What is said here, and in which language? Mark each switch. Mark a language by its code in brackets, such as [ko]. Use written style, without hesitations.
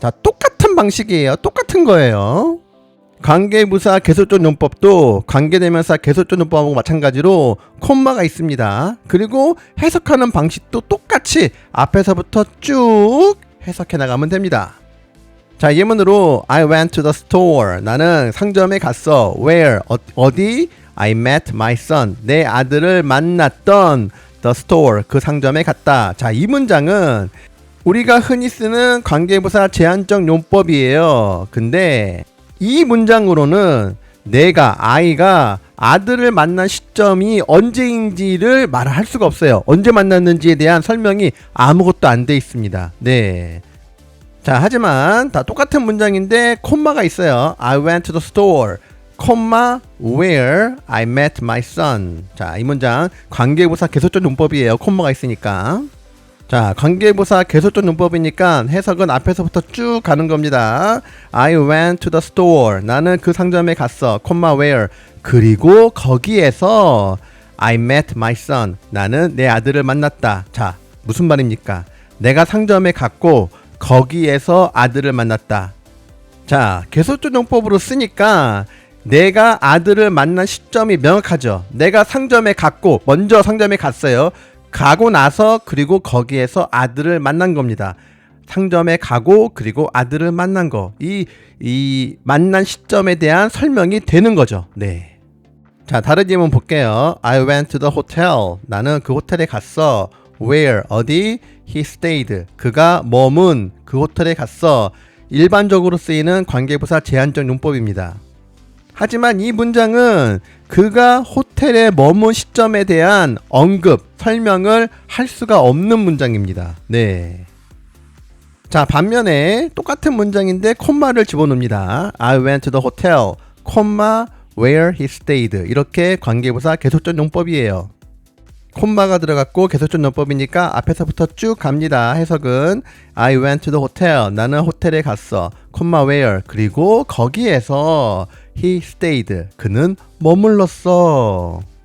[ko] 자, 똑같은 방식이에요. 똑같은 거예요. 관계부사 계속적 용법도 관계대명사 계속적 용법하고 마찬가지로 콤마가 있습니다. 그리고 해석하는 방식도 똑같이 앞에서부터 쭉 해석해 나가면 됩니다. [en] 자, 예문으로 I went to the store. [ko] 나는 상점에 갔어. [en] Where? [ko] 어디? [en] I met my son. [ko] 내 아들을 만났던 the store. 그 상점에 갔다. 자, 이 문장은 우리가 흔히 쓰는 관계부사 제한적 용법이에요. 근데 이 문장으로는 아이가 아들을 만난 시점이 언제인지를 말할 수가 없어요. 언제 만났는지에 대한 설명이 아무것도 안 돼 있습니다. 네. 자, 하지만 다 똑같은 문장인데 콤마가 있어요. [en] I went to the store. 콤마 where I met my son. [ko] 자, 이 문장 관계부사 계속적 용법이에요. 콤마가 있으니까. 자, 관계부사 계속적 용법이니까 해석은 앞에서부터 쭉 가는 겁니다. [en] I went to the store. [ko] 나는 그 상점에 갔어. [en] 콤마 where. [ko] 그리고 거기에서 [en] I met my son. [ko] 나는 내 아들을 만났다. 자, 무슨 말입니까? 내가 상점에 갔고 거기에서 아들을 만났다. 자, 계속적 용법으로 쓰니까 내가 아들을 만난 시점이 명확하죠. 내가 상점에 갔고 먼저 상점에 갔어요. 가고 나서 그리고 거기에서 아들을 만난 겁니다. 상점에 가고 그리고 아들을 만난 거. 이 만난 시점에 대한 설명이 되는 거죠. 네. 자, 다른 예문 볼게요. [en] I went to the hotel. [ko] 나는 그 호텔에 갔어. where 어디 [en] he stayed [ko] 그가 머문 그 호텔에 갔어. 일반적으로 쓰이는 관계부사 제한적 용법입니다. 하지만 이 문장은 그가 호텔에 머문 시점에 대한 언급, 설명을 할 수가 없는 문장입니다. 네. 자, 반면에 똑같은 문장인데 콤마를 집어넣습니다. [en] I went to the hotel, where he stayed. [ko] 이렇게 관계부사 계속적 용법이에요. 콤마가 들어갔고 계속적 용법이니까 앞에서부터 쭉 갑니다. 해석은 [en] I went to the hotel. [ko] 나는 호텔에 갔어. where. 그리고 거기에서 [en] he stayed. [ko] 그는 머물렀어.